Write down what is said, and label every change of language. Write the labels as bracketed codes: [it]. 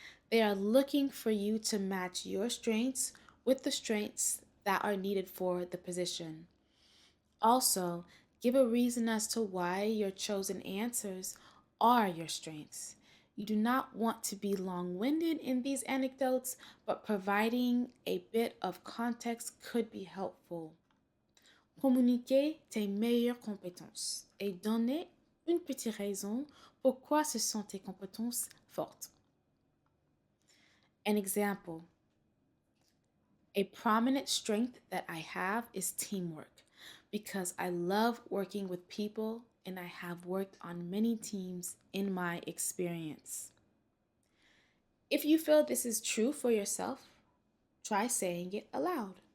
[en] They are looking for you to match your strengths with the strengths that are needed for the position. Also, give a reason as to why your chosen answers are your strengths. You do not want to be long winded in these anecdotes, but providing a bit of context could be helpful. [fr] Communiquer tes meilleures compétences et donner une petite raison pourquoi ce sont tes compétences fortes. [en] An example, a prominent strength that I have is teamwork because I love working with people and I have worked on many teams in my experience. If you feel this is true for yourself, try saying it aloud.